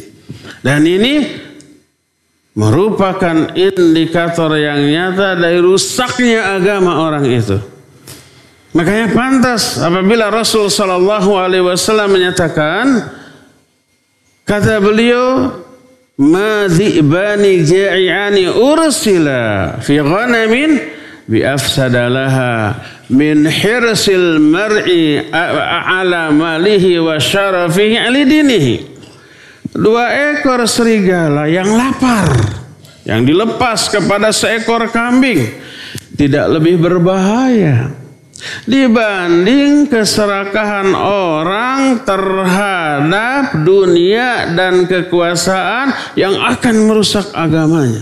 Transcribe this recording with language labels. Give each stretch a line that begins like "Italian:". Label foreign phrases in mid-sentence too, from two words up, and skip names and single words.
Indonesian: Dan ini merupakan indikator yang nyata dari rusaknya agama orang itu. Makanya pantas apabila Rasul Shallallahu Alaihi Wasallam menyatakan, kata beliau,
Arabic: "ما ذئبان جائعان أرسلا في غنم بأفسد لها من حرص المرء على ماله وشرفه لدينه."
Indonesian: 2 ekor serigala yang lapar, yang dilepas kepada seekor kambing, tidak lebih berbahaya dibanding keserakahan orang terhadap dunia dan kekuasaan yang akan merusak agamanya.